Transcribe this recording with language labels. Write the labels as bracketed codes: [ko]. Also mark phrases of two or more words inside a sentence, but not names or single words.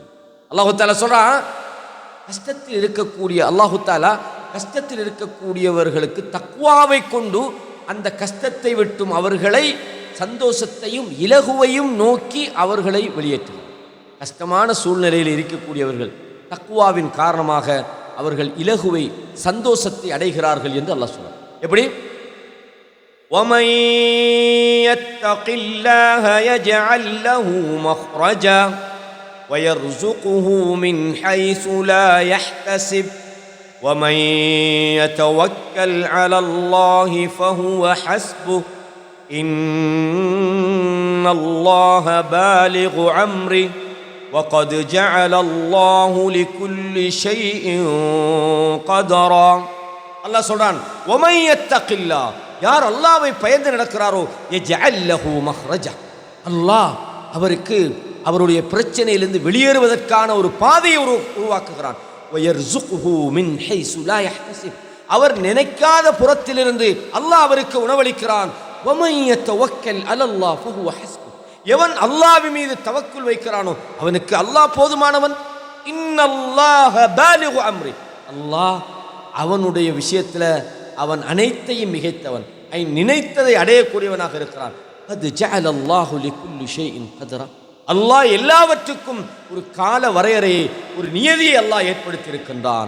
[ar] الله تعالى [ta] சொல்றான், கஷ்டத்தில் இருக்கக்கூடிய [ar] الله تعالى [ta] கஷ்டத்தில் இருக்கக்கூடியவர்களுக்கு தக்வாவை கொண்டு அந்த கஷ்டத்தை விட்டும் அவர்களை சந்தோஷத்தையும் இலகுவையும் நோக்கி அவர்களை வெளியேற்றுகிறார். கஷ்டமான சூழ்நிலையில் இருக்கக்கூடியவர்கள் தக்வாவின் காரணமாக அவர்கள் இலகுவை சந்தோஷத்தை அடைகிறார்கள் என்று அல்லாஹ் சொல்றார். எப்படி? [ar] وَمَن يَتَّقِ اللَّهَ يَجْعَل لَّهُ مَخْرَجًا وَيَرْزُقْهُ مِنْ حَيْثُ لَا يَحْتَسِبُ وَمَن يَتَوَكَّلْ عَلَى اللَّهِ فَهُوَ حَسْبُهُ إِنَّ اللَّهَ بَالِغُ أَمْرِهِ وَقَدْ جَعَلَ اللَّهُ لِكُلِّ شَيْءٍ قَدْرًا. [ta] அல்லாஹ் சொல்றான், [ar] وَمَن يَتَّقِ اللَّهَ, [ta] யார் அல்லாஹ்வை பயந்து நடக்கிறாரோ, [ar] يَجْعَل لَّهُ مَخْرَجًا, [ta] அல்லாஹ் அவருக்கு அவருடைய பிரச்சனையிலிருந்து வெளியேறுவதற்கான ஒரு பாதையை உருவாக்குகிறான். [ar] وَيَرْزُقْهُ مِنْ حَيْثُ لَا يَحْتَسِبُ, [ta] அவர் நினைக்காத புறத்திலிருந்து அல்லாஹ் அவருக்கு உணவளிக்கிறான். [ar] وَمَن يَتَوَكَّلْ عَلَى اللَّهِ فَهُوَ حَسْبُهُ, [ta] எவன் அல்லாஹ்வின் மீது தவக்குல் வைக்கிறானோ அவனுக்கு அல்லாஹ் போதுமானவன். [ar] إن الله بالغ أمره, [ta] அல்லாஹ் அவனுடைய விஷயத்துல அவன் அனைத்தையும் மிகைத்தவன், நினைத்ததை அடையக்கூடியவனாக இருக்கிறான். அது [ar] جعل الله لكل شيء قدرا, [ta] அல்லாஹ் எல்லாவற்றுக்கும் ஒரு கால வரையறையை, ஒரு நியதியை அல்லாஹ் ஏற்படுத்தி இருக்கின்றான்.